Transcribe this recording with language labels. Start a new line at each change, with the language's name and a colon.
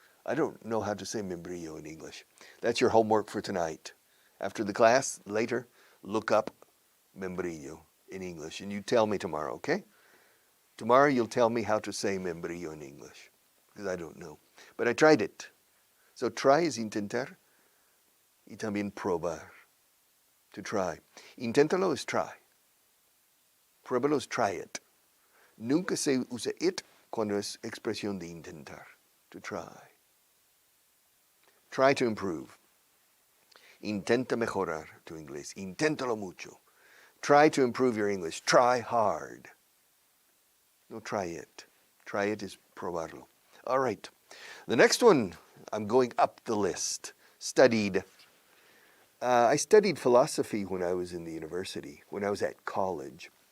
English: I don't know how to say membrillo in English. That's your homework for tonight. After the class, later, look up membrillo in English, and you tell me tomorrow, okay? Tomorrow you'll tell me how to say membrillo in English, because I don't know. But I tried it. So try is
Spanish: intentar, y también probar,
English: to try.
Spanish: Inténtalo es try. Pruébalo es try it. Nunca se usa it cuando es expresión de intentar,
English: to try. Try to improve.
Spanish: Intenta mejorar tu inglés. Inténtalo mucho.
English: Try to improve your English. Try hard. No, try it. Try it is probarlo. All right. The next one, I'm going up the list. I studied philosophy when I was in the university, when I was at college.